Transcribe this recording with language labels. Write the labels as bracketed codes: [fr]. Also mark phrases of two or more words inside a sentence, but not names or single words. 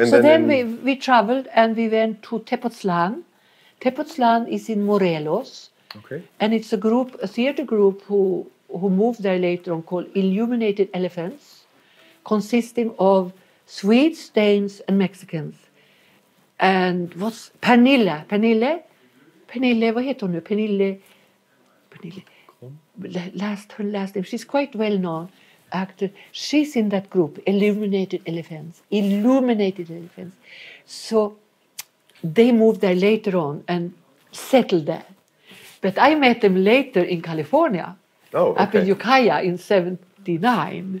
[en] We traveled and we went to Tepoztlan. Tepoztlan is in Morelos. Okay. And it's a theater group who moved there later on, called Illuminated Elephants, consisting of Swedes, Danes and Mexicans. And what's [sv] Pernille, vad heter hon nu? [en] Pernille, her last name, she's quite well known actor. She's in that group, Illuminated Elephants. So they moved there later on and settled there. But I met them later in California, up in Ukiah in 1979.